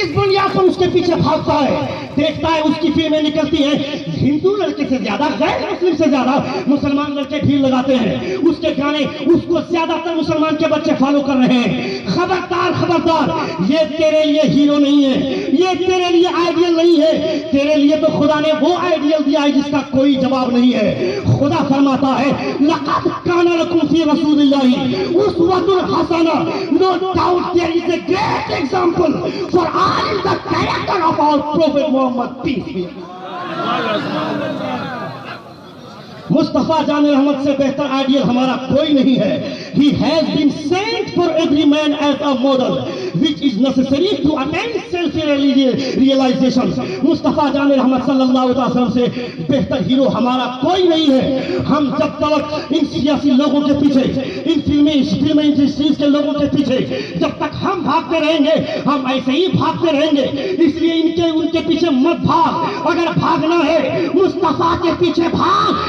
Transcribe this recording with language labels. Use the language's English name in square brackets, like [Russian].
[Urdu] اس بنیاد پر اس کے پیچھے بھاگتا ہے, دیکھتا ہے اس کی فلمیں نکلتی ہیں, ہندو لڑکے سے زیادہ غیر مسلم سے زیادہ مسلمان لڑکے بھیڑ لگاتے ہیں, اس کے گانے اس کو زیادہ تر مسلمان کے بچے فالو کر رہے ہیں. خبردار خبردار, یہ تیرے لیے ہیرو نہیں ہے, یہ تیرے لیے آئیڈیل نہیں ہے. تیرے لیے تو خدا نے وہ آئیڈیل دیا ہے جس کا کوئی جواب نہیں ہے. خدا فرماتا ہے [Arabic] لقد کان لکم فی رسول اللہ اسوۃ حسنہ. [English] No doubt there is a great example for all in the character of our Prophet Muhammad, peace be upon him. [Urdu] مصطفیٰ جان رحمت سے بہتر آئیڈیل ہمارا کوئی نہیں ہے. [English] He has been sent for every man as a model which is necessary to attain self-realization. [Urdu] مصطفیٰ جان رحمت صلی اللہ علیہ وسلم سے بہتر ہیرو ہمارا کوئی نہیں ہے. ہم جب تک ان سیاسی لوگوں کے پیچھے، ان فلمی انڈسٹریز کے لوگوں کے پیچھے جب تک ہم بھاگتے رہیں گے، ہم ایسے ہی بھاگتے رہیں گے. اس لیے ان کے پیچھے مت بھاگ. اگر بھاگنا ہے مصطفیٰ کے پیچھے بھاگ.